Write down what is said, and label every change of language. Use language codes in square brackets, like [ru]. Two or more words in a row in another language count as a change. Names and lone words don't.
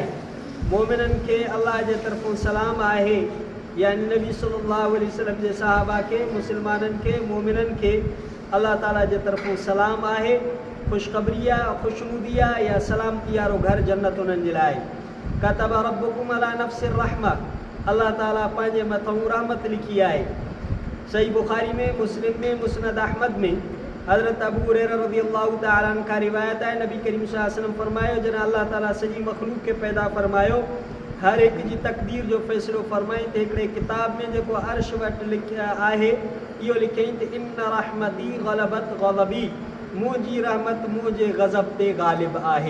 [sd] मोमिननि खे अलाह जे तरफ़ों सलाम आहे, यानी नबी [ar] صلى الله عليه وسلم [sd] जे सहाबा खे, मुस्लमाननि खे, मोमिननि खे अल्लाह ताला जे तरफ़ों सलाम आहे। ख़ुशख़बरी आहे, ख़ुशनुदी आहे या सलामती वारो घर जन्नत उन्हनि जे लाइ। [ar] كتب ربكم على نفسه الرحمة, [sd] अल्लाह ताला पंहिंजे मथां रहमत लिखी आहे। सही बुखारी में, मुस्लिम में, मुस्नद अहमद में हज़रत अबू हुरैरा [ar] رضي الله تعالى عنه [sd] खां रिवायत आहे, नबी करीम [ar] صلى الله عليه وسلم [sd] फरमायो, जॾहिं अल्लाह ताला सॼी मख़लूक़ खे पैदा फरमायो, हर एक जी तक़दीर जो फ़ैसिलो फरमाई, त हिकिड़े किताब में जेको अर्श वटि लिखिया आहे इहो लिखियईं त [ar] إن رحمتي غلبت غضبي, [sd] मुंहिंजी रहमत मुंहिंजे ग़ज़ब ते ग़ालिब आहे।